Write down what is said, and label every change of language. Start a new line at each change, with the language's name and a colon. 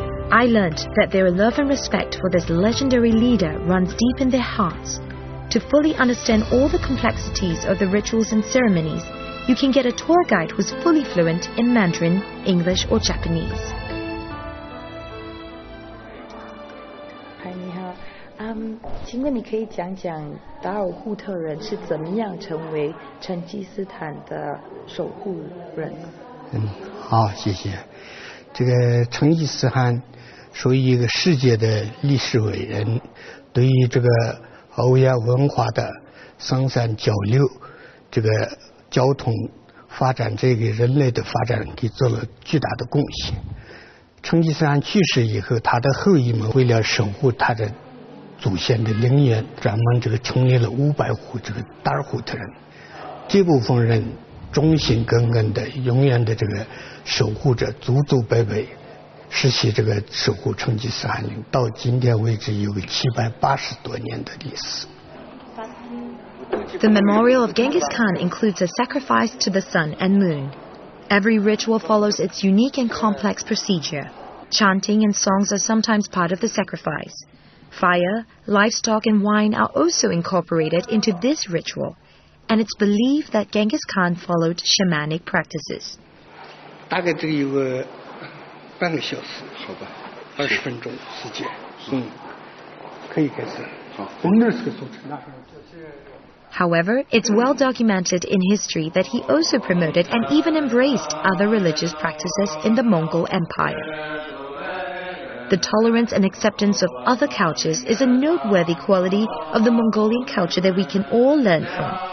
English: I learned that their love and respect for this legendary leader runs deep in their hearts. To fully understand all the complexities of the rituals and ceremonies, you can get a tour guide who's fully fluent in Mandarin, English, or Japanese.
Chinese: 嗨，你好，请问你可以讲讲达尔扈特人是怎么样成为成吉思汗的守护人？好，谢谢。这个成吉思汗属于一个世界的历史伟人，对于这个欧亚文化的生产交流，这个交通发展，这个人类的发展给做了巨大的贡献。成吉思汗去世以后，他的后裔们为了守护他的祖先的陵园，专门这个成立了500户这个达尔扈特人。这部分人忠心耿耿的，永远的这个守护着祖祖辈辈，实现这个守护成吉思汗陵，到今天为止有个780多年的历史。
English: The memorial of Genghis Khan includes a sacrifice to the sun and moon. Every ritual follows its unique and complex procedure. Chanting and songs are sometimes part of the sacrifice. Fire, livestock, and wine are also incorporated into this ritual, and it's believed that Genghis Khan followed shamanic practices.
Chinese: 大概这个有个半个小时，好吧，20分钟时间，可以开始。好，我们那是个组织，那是。
English: However, it's well documented in history that he also promoted and even embraced other religious practices in the Mongol Empire. The tolerance and acceptance of other cultures is a noteworthy quality of the Mongolian culture that we can all learn from.